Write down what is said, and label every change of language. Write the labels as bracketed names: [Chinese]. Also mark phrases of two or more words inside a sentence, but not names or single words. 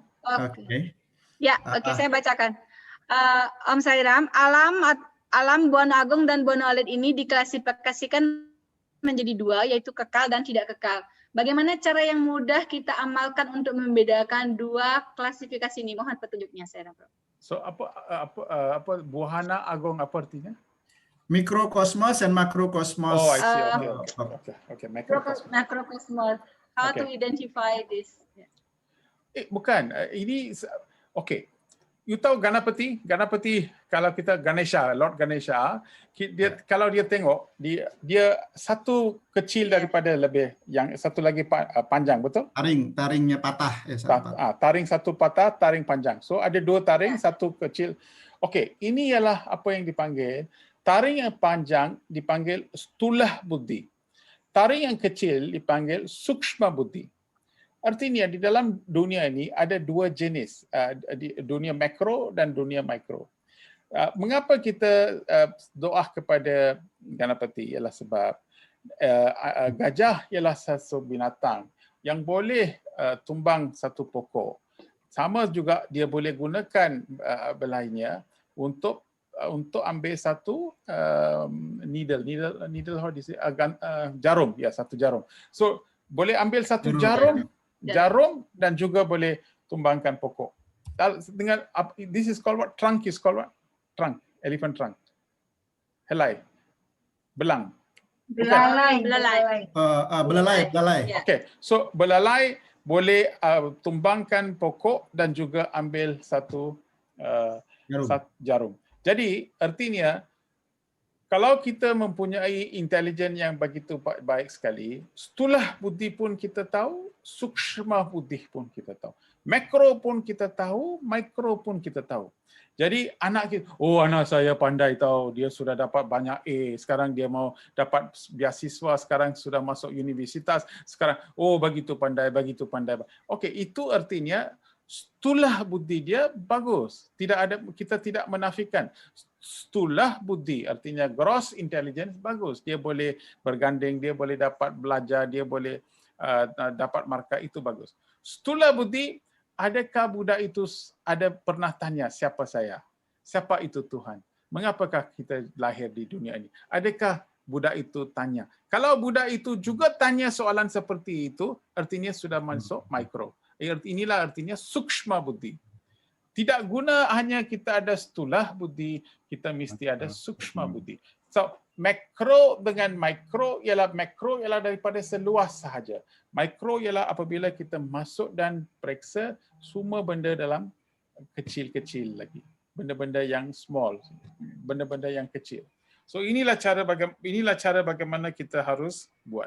[Indonesian] Oke. Ya, oke, saya bacakan. Om Sairam, alam Buana Agung dan Buana Alit ini diklasifikasikan menjadi 2, yaitu kekal dan tidak kekal. Bagaimana cara yang mudah kita amalkan untuk membedakan 2 klasifikasi ini? Mohon petunjuknya, saya Prof. [Malay] So apa Buana Agung apa artinya? Mikrokosmos dan makrokosmos. [English] Oh, I see. Okay. Makrokosmos. How to identify this? [Malay] Bukan. Ini okay. You tahu Ganapati kalau kita Ganesha, Lord Ganesha, kalau dia tengok dia satu kecil daripada lebih, yang satu lagi panjang, betul? Taringnya patah. Taring satu patah, taring panjang. So ada 2 taring, satu kecil. Okey, ini ialah apa yang dipanggil taring yang panjang dipanggil [Sanskrit] stulah buddhi. [Malay] Taring yang kecil dipanggil [Sanskrit] sukshma buddhi. [Malay] Artinya di dalam dunia ini ada 2 jenis, dunia makro dan dunia mikro. Mengapa kita doa kepada Ganapati ialah sebab gajah ialah satu binatang yang boleh tumbang satu pokok. Sama juga dia boleh gunakan belainya untuk ambil satu needle [English] how do you say, [Malay] jarum, ya, satu jarum. So boleh ambil satu jarum dan juga boleh tumbangkan pokok. [English] Dengan this is called what? Trunk is called what? Trunk, elephant trunk. [Malay] Helai, belang. Belalai. Okay, so belalai boleh tumbangkan pokok dan juga ambil satu jarum. Jadi artinya kalau kita mempunyai intelijen yang begitu baik sekali, [Sanskrit] stulah buddhi [Malay] pun kita tahu, [Sanskrit] sukshma buddhi [Malay] pun kita tahu. Makro pun kita tahu, mikro pun kita tahu. Jadi anak kita, anak saya pandai tahu, dia sudah dapat banyak A, sekarang dia mau dapat beasiswa, sekarang sudah masuk universitas, sekarang begitu pandai. Okey, itu artinya [Sanskrit] stulah buddhi [Malay] dia bagus. Kita tidak menafikan. [Sanskrit] Stulah buddhi [Malay] artinya [English] gross intelligence [Malay] bagus. Dia boleh berganding, dia boleh dapat belajar, dia boleh dapat markah, itu bagus. [Sanskrit] Stulah buddhi, [Malay] adakah budak itu ada pernah tanya siapa saya? Siapa itu Tuhan? Mengapakah kita lahir di dunia ini? Adakah budak itu tanya? Kalau budak itu juga tanya soalan seperti itu, artinya sudah masuk mikro. Inilah artinya [Sanskrit] sukshma buddhi. [Malay] Tidak guna hanya kita ada [Sanskrit] stulah buddhi, [Malay] kita mesti ada [Sanskrit] sukshma buddhi. [Malay] So, makro dengan mikro ialah makro ialah daripada seluas sahaja. Mikro ialah apabila kita masuk dan periksa semua benda dalam kecil-kecil lagi. Benda-benda yang small, benda-benda yang kecil. So inilah cara bagaimana kita harus buat.